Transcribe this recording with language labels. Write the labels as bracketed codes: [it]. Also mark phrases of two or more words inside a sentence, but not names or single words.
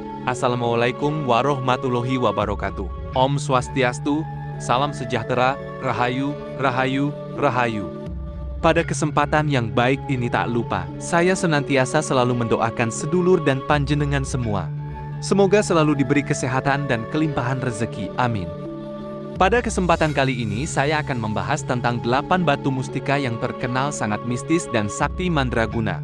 [ar] Assalamualaikum warahmatullahi wabarakatuh. [id] Om Swastiastu, salam sejahtera, rahayu, rahayu, rahayu. Pada kesempatan yang baik ini tak lupa, saya senantiasa selalu mendoakan sedulur dan panjenengan semua. Semoga selalu diberi kesehatan dan kelimpahan rezeki, amin. Pada kesempatan kali ini saya akan membahas tentang 8 batu mustika yang terkenal sangat mistis dan sakti mandraguna.